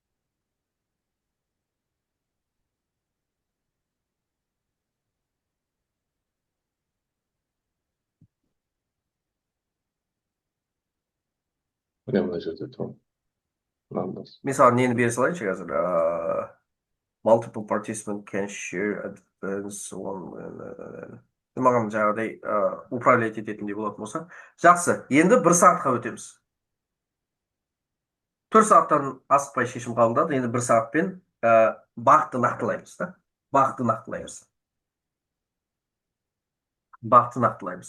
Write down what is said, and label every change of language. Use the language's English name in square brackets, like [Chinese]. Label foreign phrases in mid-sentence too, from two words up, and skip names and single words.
[Kazakh] Мына жерде тұр. Мынаны бас. Мысалы нені бере салайыншы қазір. [English] Multiple participant can share advance one. [Kazakh] Маған жаңағыдай управлять ететіндей болатын болса. Жақсы. Енді 1 сағатқа өтеміз. 4 сағаттан асықпай шешім қабылдады. Енді 1 сағатпен бағытты нақтылаймыз. Бағытты нақтылаймыз. Бағытты нақтылаймыз.